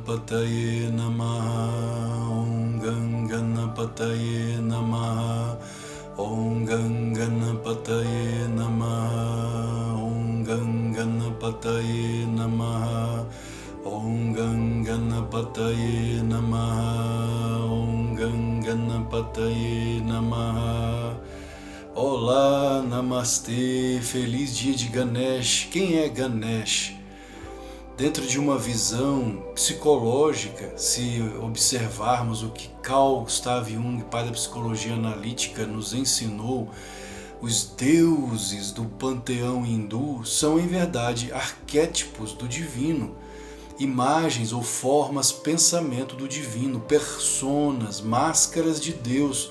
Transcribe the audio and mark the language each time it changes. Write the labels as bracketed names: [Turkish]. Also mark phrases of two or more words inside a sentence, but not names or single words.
[Sanskrit] Ganapataye Namaha, Om Ganapataye Namaha, Om Ganapataye Namaha, Om Ganapataye Namaha, Om Ganapataye Namaha, Om Ganapataye Namaha. [Portuguese] Olá, Namastê, feliz dia de Ganesh. Quem é Ganesh? Dentro de uma visão psicológica, se observarmos o que Carl Gustav Jung, pai da psicologia analítica, nos ensinou, os deuses do panteão hindu são em verdade arquétipos do divino, imagens ou formas pensamento do divino, personas, máscaras de Deus.